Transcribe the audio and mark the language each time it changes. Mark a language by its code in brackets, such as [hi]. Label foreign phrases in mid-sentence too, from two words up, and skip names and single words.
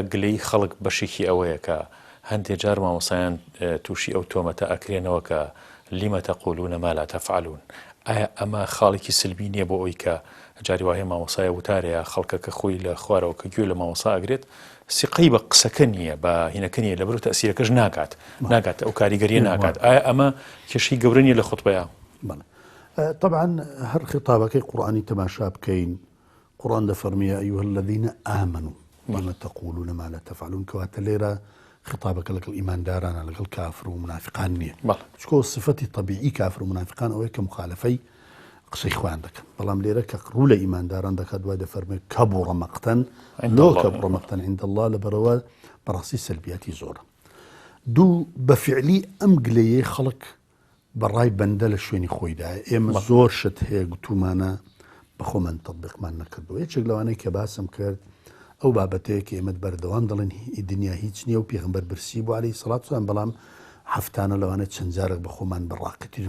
[ckb] گلەی خەڵک بەشێکی ئەوەیە کە هەندێک جار مامۆسایان تووشی ئەو تۆمەتە ئەکرێنەوە کە [ar] لیمە تەقولون ما لا تەفعلون [ckb] ئایا ئەمە خاڵێکی سلبی نییە بۆ ئەوی کە جاری وایە مامۆسایە وتارەیە خەڵکەکە خۆی لە خوارەوە کە گوێ لە مامۆسا ئەگرێت سقی بە قسەکە نییە بە هینەکە نیە لەبەر تەسیرەکەش ناکات ئەو کاریگەریە ناکات ئایا ئەمە کێشەی گەورە نیە لە خوتبەیە؟ طبعا هەر خطابەکەی قورئانی تەماشا بکەین قورئان دەفەرمێ [ar] ئەیها الذین آمنوا لما تقولون ما لا تفعلون [ckb] کەواتە لێرە خطابەکە لەگەڵ ئیماندارانە لەگەڵ کافر و منافقان نییە چکۆ صفەتی طبیعی کافر و منافقان ئەوەیە کە مخالفەی قسەی خۆیان دەکەن بەڵام لێرە کە ڕوو لە ئیمانداران دەکات دوای دەفەرمێ [ar] کەبوڕە مەقتەن کەبوڕە مەقتەن عند الله [ckb] لەبەرەوە بەڕاستی سەلبیاتی زۆرە. دوو بەفعلی ئەم گلەیە خەڵک بەڕای بەندە لە شوێنی خۆیدایە ئێمە زۆر شت هەیە گوتومانە بەخۆمان تەطبیقمان نەکردووە. یەکێک لەوانەی کە باسم کرد ئەو بابەتەیە کە ئێمە بەردەوام دەڵێن دنیا هیچ نییە و پێغەمبەر برسی بۆ [ar] عەلەیهی سەڵات وسەلام [ckb] بەڵام هەفتانە لەوانە چەند جارێک بەخۆمان بەڕاقەتترین